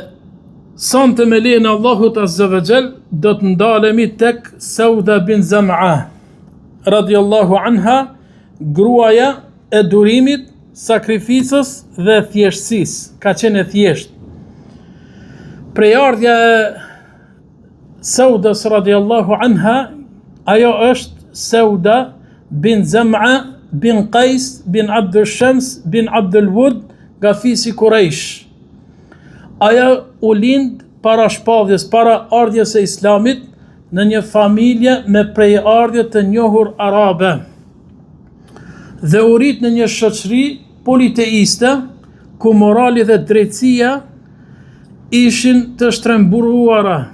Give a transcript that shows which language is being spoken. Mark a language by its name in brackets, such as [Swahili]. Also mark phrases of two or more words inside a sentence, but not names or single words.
[Albanian] Sonte me lejen e Allahut [Arabic] عز وجل [Albanian] do të ndalemi tek Sauda bin Zam'a [Arabic] رضي الله عنها, [Albanian] gruaja e durimit, sakrificës dhe thjeshtësisë, ka qenë e thjeshtë. Prejardhja e Saudas [Arabic] رضي الله عنها, [Albanian] ajo është Sauda bin Zam'a bin Qais bin Abdul Shams bin Abdul Wud nga fisi Quraysh. Ajo u lind para shpalljes, para ardhjes së Islamit në një familje me prejardhje të njohur arabe. Dhe u rit në një shoqëri politeiste ku morali dhe drejtësia ishin të shtrembuara.